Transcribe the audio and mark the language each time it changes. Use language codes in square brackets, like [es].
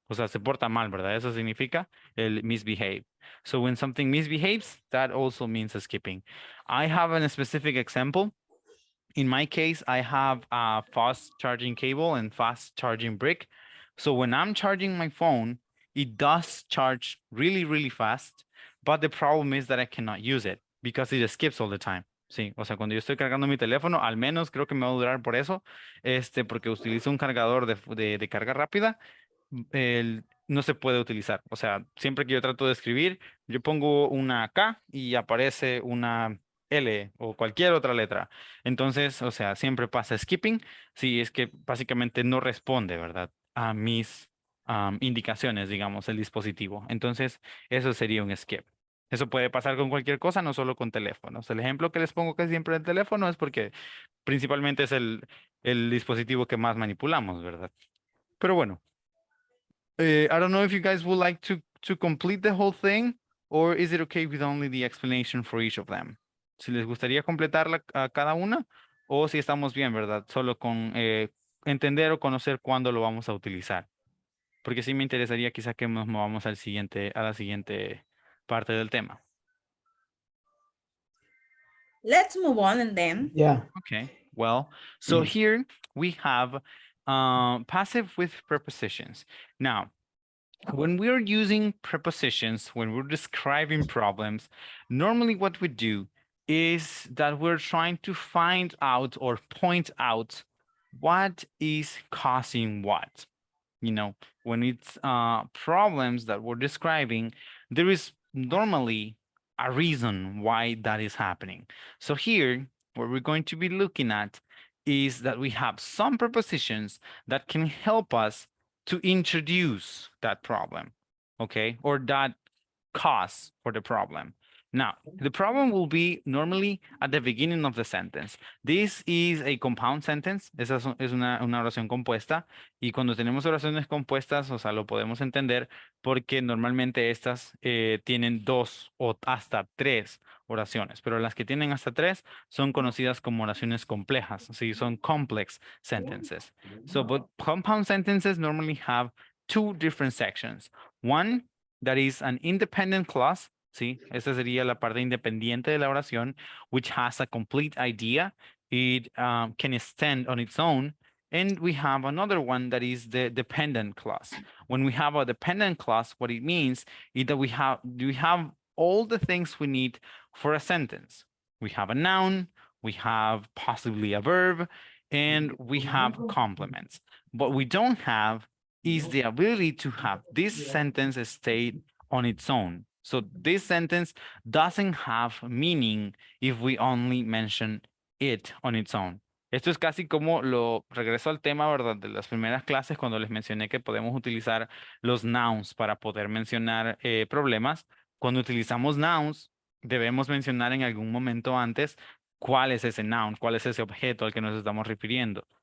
[es] O sea, se porta mal, ¿verdad? Eso significa el misbehave. [en] So when something misbehaves, that also means a skipping. I have a specific example. In my case, I have a fast charging cable and fast charging brick. So when I'm charging my phone, it does charge really, really fast, but the problem is that I cannot use it because it skips all the time. [es] Sí, o sea, cuando yo estoy cargando mi teléfono, al menos creo que me va a durar por eso, porque utilizo un cargador de carga rápida, no se puede utilizar. O sea, siempre que yo trato de escribir, yo pongo una K y aparece una L o cualquier otra letra. Entonces, o sea, siempre pasa skipping. Sí, es que básicamente no responde, ¿verdad? A mis indicaciones, digamos, el dispositivo. Entonces, eso sería un skip. Eso puede pasar con cualquier cosa, no solo con teléfonos. El ejemplo que les pongo casi siempre del teléfono es porque principalmente es el dispositivo que más manipulamos, ¿verdad? Pero bueno, [en] I don't know if you guys would like to complete the whole thing, or is it okay with only the explanation for each of them? [es] Si les gustaría completarla a cada una, o si estamos bien, ¿verdad? Solo con entender o conocer cuándo lo vamos a utilizar. Porque sí me interesaría quizá que nos movamos a la siguiente parte del tema. [en] Let's move on and then. Yeah. Okay, well, so here we have passive with prepositions. Now, when we're using prepositions, when we're describing problems, normally what we do is that we're trying to find out or point out what is causing what. You know, when it's problems that we're describing, there is normally a reason why that is happening. So here, what we're going to be looking at is that we have some prepositions that can help us to introduce that problem, okay, or that cause for the problem. Now, the problem will be normally at the beginning of the sentence. This is a compound sentence. [es] Esa es una oración compuesta. Y cuando tenemos oraciones compuestas, o sea, lo podemos entender porque normalmente estas tienen 2 o hasta 3 oraciones. Pero las que tienen hasta 3 son conocidas como oraciones complejas. Sí, son complex sentences. [en] So, but compound sentences normally have 2 different sections. One that is an independent clause. [es] Sí, esa sería la parte independiente de la oración, [en] which has a complete idea. It can stand on its own. And we have another one that is the dependent clause. When we have a dependent clause, what it means is that we have all the things we need for a sentence. We have a noun, we have possibly a verb, and we have complements. What we don't have is the ability to have this sentence stay on its own. So this sentence doesn't have meaning if we only mention it on its own. [es] Esto es casi como regreso al tema, ¿verdad? De las primeras clases cuando les mencioné que podemos utilizar los nouns para poder mencionar problemas. Cuando utilizamos nouns, debemos mencionar en algún momento antes cuál es ese noun, cuál es ese objeto al que nos estamos refiriendo.